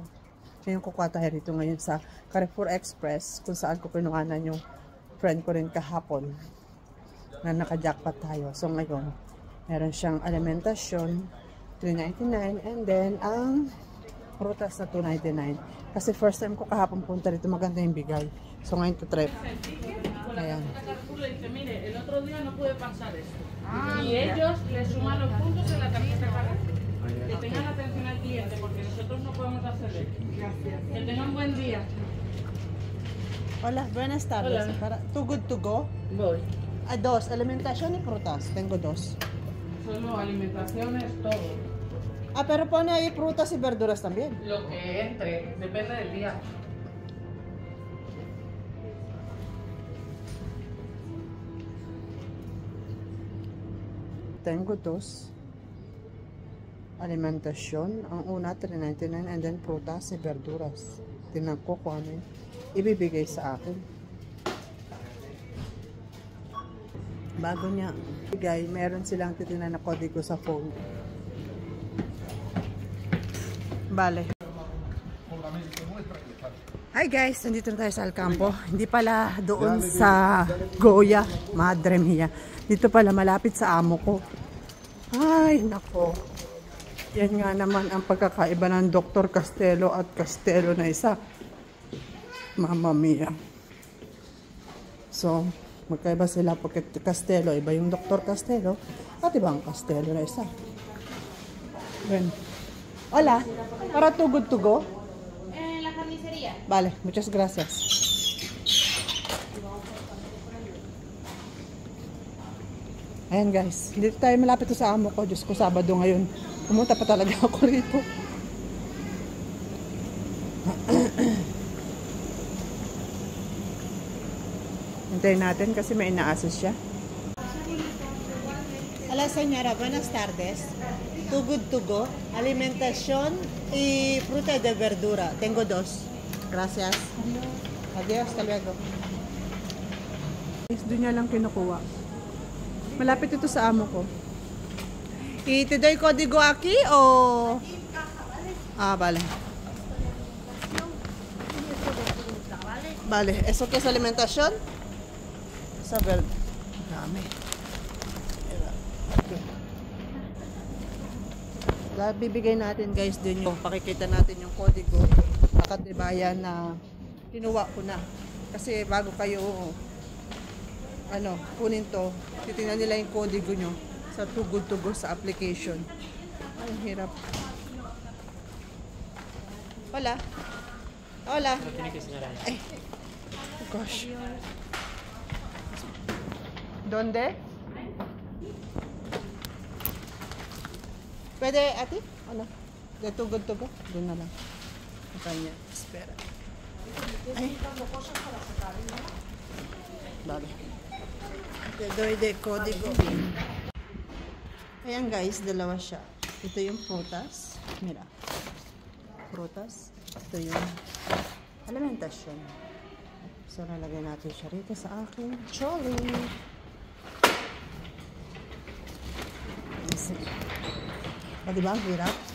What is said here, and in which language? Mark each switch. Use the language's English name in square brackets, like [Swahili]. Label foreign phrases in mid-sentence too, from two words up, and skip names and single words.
[Filipino] Ngayon kukuha tayo rito ngayon sa Carrefour Express, kung saan ko pinuhanan yung friend ko rin kahapon na naka-jackpot tayo. So ngayon meron siyang alimentasyon $3.99, [English] and then [Filipino] ang prutas na $2.99. Kasi first time ko kahapon punta rito, maganda yung bigay. So ngayon to trip. Ayan. [Spanish] Y ellos le suman los puntos en la tarjeta para que tengan atención al cliente, porque nosotros no podemos hacerle. Que tengan buen día. Hola, buenas tardes. Hola. Too Good To Go? Voy. Dos, alimentación y frutas. Tengo dos. Solo alimentación es todo. Pero pone ahí frutas y verduras también. Lo que entre, depende del día. Tengo dos. [Filipino] Alimentasyon. Ang una, $3.99, [English] and then [Spanish] frutas y verduras. [Filipino] Tingnan ko kung ano yung ibibigay sa akin. Bago niya ibigay, meron silang titingnan na kodigo sa phone. Bale. Hi guys, nandito na tayo sa Alcampo. Hindi pala doon sa Goya, [Spanish] Madre Mia. [Filipino] Dito pala malapit sa amo ko. Ay, nako. Yan nga naman ang pagkakaiba ng Dr. Castelo at Castelo na isa. [Italian] Mamma mia. [Filipino] So, magkaiba sila pagkat Castelo, iba yung Dr. Castelo at ibang Castelo na isa. [Spanish] Bueno. Hola, para Too Good To Go? En la carnicería. Vale, muchas gracias. [Filipino] Ayan guys, dito tayo malapit sa amo ko. Diyos ko, Sabado ngayon. Pumunta pa talaga ako rito. Hintayin natin kasi may ina-assist siya. [Spanish] Hola señora, buenas tardes. Too Good To Go, alimentación y fruta de verdura. Tengo dos. Gracias. Adiós, hasta luego. [Filipino] Doon niya lang kinukuha. Malapit ito sa amo ko. [Spanish] ¿Y te doy código aquí o...? Vale. Vale, ¿eso qué es alimentación? Saber, [Filipino] dami. Bibigay natin guys din yung pakikita natin yung kodigo nakatibayan na kinuha ko na. Kasi bago kayo kunin to, titingnan nila yung kodigo nyo sa Too Good To Go sa application. Ay, hirap. [Spanish] Hola. Hola. [Filipino] Ay, gosh. ¿Dónde? ¿Pwede, ate? Ano? [Spanish] De Too Good To Go? [Filipino] Doon na lang. Kanya. [Spanish] Espera. Ay. Vale. Te doy de código. [Filipino] Ayan guys, dalawa siya. Ito yung prutas. Mira. Prutas. Ito yung alimentasyon. So, nalagay natin siya rito sa aking trolley. O, diba? Hirap.